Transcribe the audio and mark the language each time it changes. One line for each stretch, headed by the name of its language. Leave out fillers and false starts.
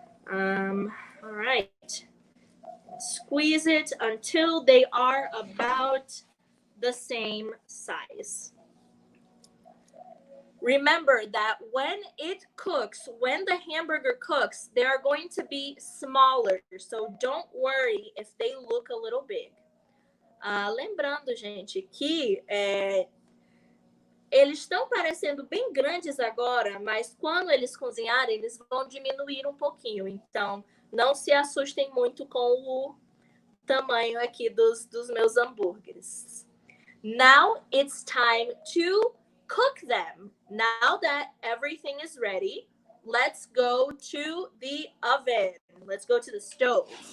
English: All right. Squeeze it until they are about the same size. Remember that when it cooks, when the hamburger cooks, they are going to be smaller. So don't worry if they look a little big.
Portuguese: Lembrando, gente, que eles estão parecendo bem grandes agora, mas quando eles cozinharem, eles vão diminuir um pouquinho. Então, não se assustem muito com o tamanho aqui dos meus hambúrgueres.
English: Now it's time to cook them. Now that everything is ready, let's go to the oven. Let's go to the stove.